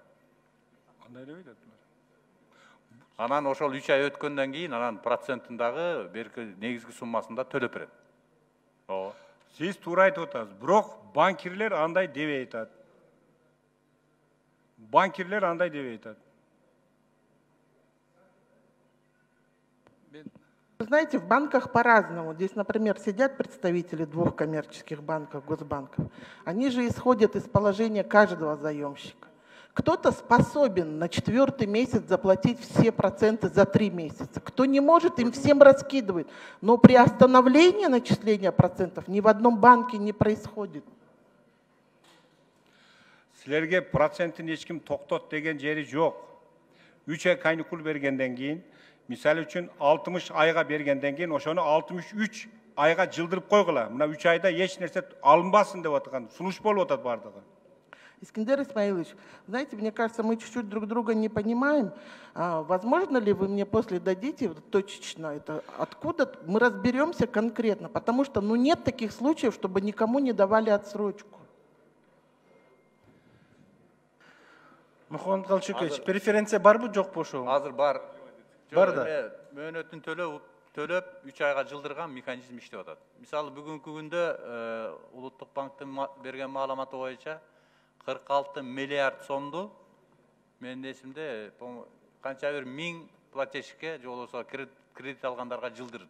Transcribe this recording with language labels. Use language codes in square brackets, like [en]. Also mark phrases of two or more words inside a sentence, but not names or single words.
[ky] Кандай деп айтат? Анан ошол 3 ай өткөндөн кийин анан проценттин дагы берки негизги суммасында төлөп берет. Ооба. Сиз туура айтып атасыз, бирок банкирлер андай дебей айтат. Банкирлер андай дебей айтат. [ru] Вы знаете, в банках по-разному. Здесь, например, сидят представители двух коммерческих банков, госбанков. Они же исходят из положения каждого заемщика. Кто-то способен на 4-й месяц заплатить все проценты за 3 месяца. Кто не может, им всем раскидывает. Но при остановлении начисления процентов ни в одном банке не происходит. [ky] Силерге процентин эч ким токтот деген жери жок. 3 ай каникул бергенден кийин, мисалы үчүн 60 айга бергенден кийин ошону 63 айга жылдырып койгула. Мына 3 айда эч нерсе алынбасын деп аткан сунуш болуп атат бардыгы. [ru] Искандер Исмаилович, знаете, мне кажется, мы чуть-чуть друг друга не понимаем. Возможно ли вы мне после дадите точечно это? Откуда? Мы разберемся конкретно, потому что нет таких случаев, чтобы никому не давали отсрочку. [ky] Мухаммед Галчекевич, преференция барбы, жок ошол? Азыр бар. Бар да. Мөөнөтүн төлөп 3 айга жылдырган механизм иштеп атат. Мисалы бүгүнкү күндө Улуттук банктын берген маалыматы боюнча 46 миллиард сомду менин эсимде канча бир 1000 платежке же болбосо кредит алгандарга жылдырды.